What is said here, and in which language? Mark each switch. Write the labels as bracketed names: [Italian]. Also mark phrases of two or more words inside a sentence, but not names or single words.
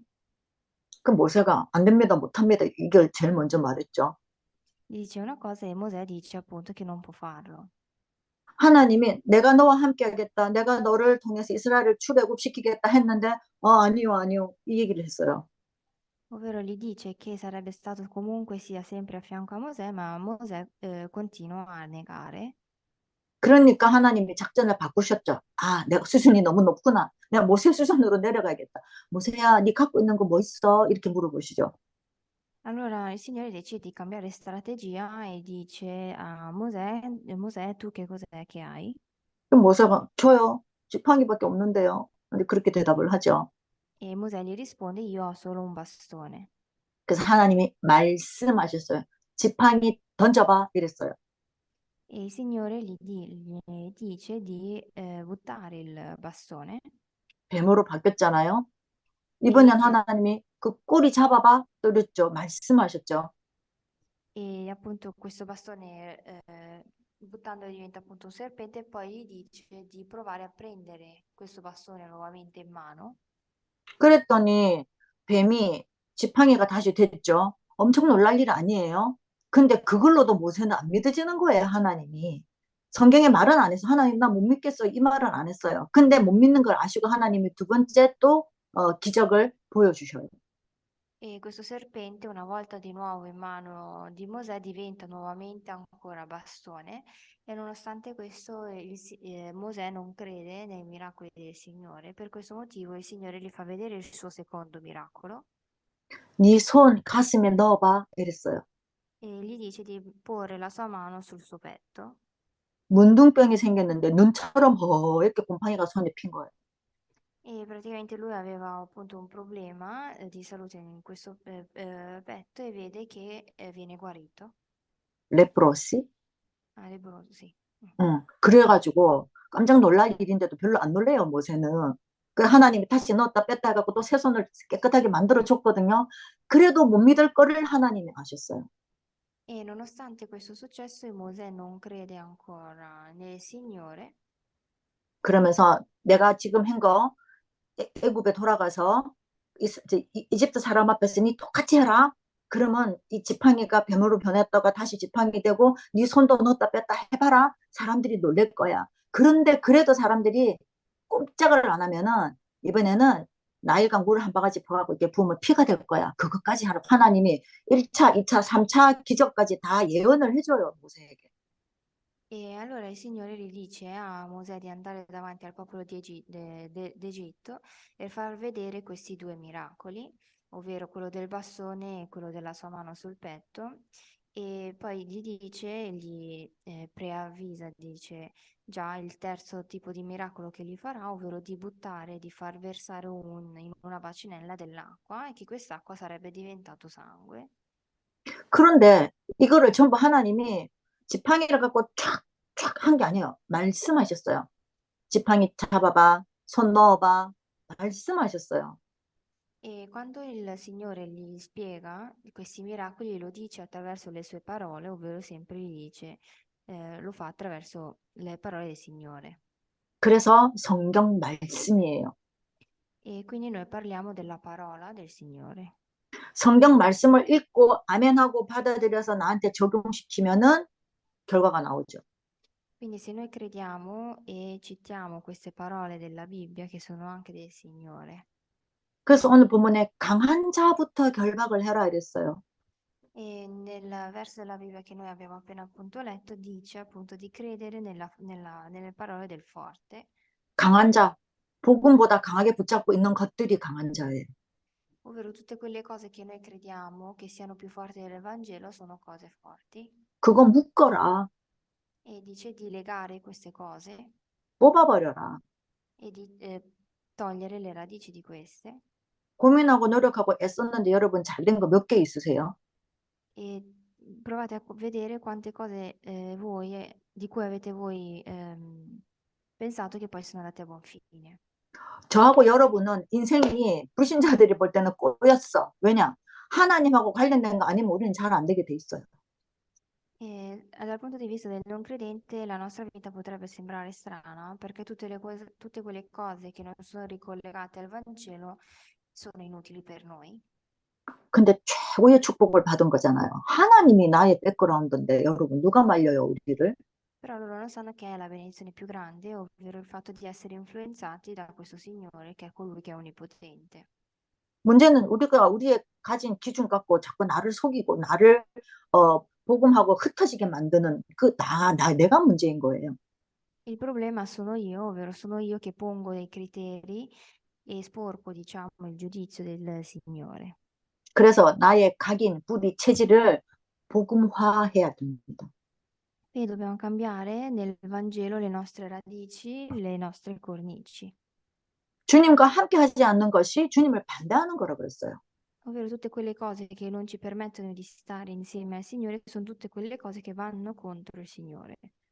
[Korean] 그 모세가 안 됩니다, 못합니다. 이걸 제일 먼저 말했죠. [Italian] una cosa e Mosè dice appunto che non può farlo. [Korean] 하나님이 내가 너와 함께 하겠다. 내가 너를 통해서 이스라엘을 출애굽시키겠다 했는데 아니요, 아니요. 이 얘기를 했어요. [Italian] Ovvero gli dice che sarebbe stato comunque sia sempre a fianco a Mosè, ma Mosè continua a negare. [Korean] 그러니까 하나님이 작전을 바꾸셨죠. 아, 내가 수준이 너무 높구나. 내가 모세 수준으로 내려가야겠다. 모세야, 네 갖고 있는 거 뭐 있어? 이렇게 물어보시죠. [Italian] Allora il Signore decide di cambiare strategia e dice a Mosè, Mosè, tu che cos'è che hai? [Korean] 그럼 모세가 저요. 지팡이밖에 없는데요. 근데 그렇게 대답을 하죠. [Italian] E Mosè gli risponde, io ho solo un bastone. [Korean] 그래서 하나님이 말씀하셨어요. 지팡이 던져봐. 이랬어요. [Italian] E il Signore gli dice di buttare il bastone [Korean] 뱀으로 바뀌었잖아요. [Italian] e, [Korean] 이번엔 하나님이 그 꼬리 잡아봐. 그랬죠. 말씀하셨죠. [Italian] e appunto questo bastone buttandolo diventa appunto un serpente e poi gli dice di provare a prendere questo bastone nuovamente in mano. [Korean] 그랬더니 뱀이 지팡이가 다시 됐죠. 엄청 놀랄 일 아니에요. 근데 그걸로도 모세는 안 믿어지는 거예요, 하나님이. 성경에 말은 안 해서 하나님 나 못 믿겠어 이 말은 안 했어요. 근데 못 믿는 걸 아시고 하나님이 두 번째 또 기적을 보여주셔요. [Italian] E questo serpente, una volta di nuovo in mano di Mosè, diventa nuovamente ancora bastone e nonostante questo Mosè non crede nei miracoli del Signore. Per questo motivo il Signore gli fa vedere il suo secondo miracolo [Korean] 네 손 가슴에 넣어봐 이랬어요. [Italian] e gli dice di porre la sua mano sul suo petto. [Korean] 문둥병이 생겼는데 눈처럼 허옇게 곰팡이가 손에 핀 거예요. [Italian] E praticamente lui aveva appunto un problema di salute in questo petto e vede che viene guarito. [Korean] 레프로시. [Italian] Ah, lebbroso, sì. [Korean] 그래가지고 깜짝 놀랄 일인데도 별로 안 놀래요, 모세는. 그 하나님이 다시 넣었다 뺐다 해갖고 또 새 손을 깨끗하게 만들어 줬거든요. 그래도 못 믿을 거를 하나님이 아셨어요. [Italian] E nonostante questo successo, Mosè non crede ancora nel Signore [Korean] 그러면서 내가 지금 한 거 애굽에 돌아가서 이집트 사람 앞에서 니 똑같이 해라. 그러면 이 지팡이가 뱀으로 변했다가 다시 지팡이 되고 네 손도 넣었다 뺐다 해봐라. 사람들이 놀랄 거야. 그런데 그래도 사람들이 꼼짝을 안 하면은 이번에는 나일강 물을 한 바가지 부어갖고 이게 부으면 피가 될 거야. 그것까지 하라. 하나님이 1차, 2차, 3차 기적까지 다 예언을 해줘요. 모세에게. [Italian] e allora il Signore gli dice a Mosè di andare davanti al popolo d'Egitto e far vedere questi due miracoli, ovvero quello del bastone e quello della sua mano sul petto. E poi gli dice, gli preavvisa, dice già il terzo tipo di miracolo che gli farà, ovvero di buttare, di far versare in una bacinella dell'acqua e che quest'acqua sarebbe diventato sangue. [Korean] 그런데 이거를 전부 하나님이 지팡이를 갖고 촥촥 한 게 아니에요. 말씀하셨어요. 지팡이 잡아봐, 손 넣어봐. 말씀하셨어요. [Italian] E quando il Signore gli spiega questi miracoli, lo dice attraverso le sue parole, ovvero sempre gli dice, lo fa attraverso le parole del Signore. [Korean] 그래서 성경 말씀이에요. [Italian] E quindi noi parliamo della parola del Signore. [Korean] 성경 말씀을 읽고 아멘하고 받아들여서 나한테 적용시키면은 결과가 나오죠. [Italian] Quindi se noi crediamo e citiamo queste parole della Bibbia, che sono anche del Signore, [Korean] 그래서 오늘 본문에 강한 자부터 결박을 해라 이랬어요. [Italian] e nel verso della Bibbia che noi abbiamo appena appunto letto, dice appunto di credere nelle parole del forte. [Korean] 강한 자, 복음보다 강하게 붙잡고 있는 것들이 강한 자예요. [Italian] Ovvero tutte quelle cose che noi crediamo che siano più forti del Vangelo sono cose forti. [Korean] 그거 묶어라, [Italian] E dice di legare queste cose [Korean] 뽑아버려라. [Italian] e di togliere le radici di queste [Korean] 고민하고 노력하고 애썼는데 여러분 잘된 거 몇 개 있으세요? [Italian] e provate a vedere quante cose voi, di cui avete voi pensato che poi sono andate a buon fine. [Korean] 저하고 여러분은 인생이 불신자들이 볼 때는 꼬였어. 왜냐? 하나님하고 관련된 거 아니면 우리는 잘 안 되게 돼 있어요. [Italian] E dal punto di vista del non credente, la nostra vita potrebbe sembrare strana perché tutte quelle cose che non sono ricollegate al Vangelo sono inutili per noi. [Korean] 근데 최고의 축복을 받은 거잖아요. 하나님이 나의 백그라운드인데 여러분 누가 말려요 우리를? [Italian] Però loro non sanno che è la benedizione più grande, ovvero il fatto di essere influenzati da questo Signore che è colui che è onnipotente. [Korean] 문제는 우리가 우리의 가진 기준 갖고 자꾸 나를 속이고 나를 복음하고 흩어지게 만드는 내가 문제인 거예요. [Italian] Il problema sono io, ovvero sono io che pongo dei criteri e sporco, diciamo, il giudizio del Signore. [Korean] 그래서 나의 각인, 뿌리, 체질을 복음화해야 됩니다. [Italian] E dobbiamo cambiare nel Vangelo le nostre radici, le nostre cornici. [Korean] 주님과 함께 하지 않는 것이 주님을 반대하는 거라 그랬어요. [Italian] Ovvero tutte quelle cose che non ci permettono di stare insieme al Signore sono tutte quelle cose che vanno contro il Signore.